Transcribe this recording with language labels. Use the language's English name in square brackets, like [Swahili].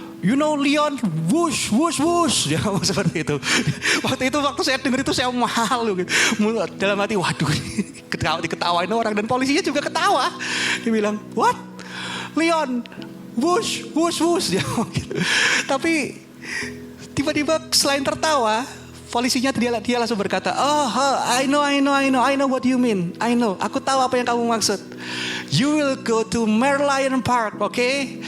[English] You know Leon, wush, wush, wush. [Indonesian] Ya seperti itu. Waktu saya dengar itu saya malu. Dalam hati, waduh, diketawain orang. Dan polisinya juga ketawa. Dia bilang, [English] what? [Indonesian] Leon, wush, wush, wush. Ya, gitu. Tapi tiba-tiba selain tertawa, polisinya dia langsung berkata, [English] oh, I know what you mean. I know, [Indonesian] aku tahu apa yang kamu maksud. [English] You will go to Merlion Park, okay?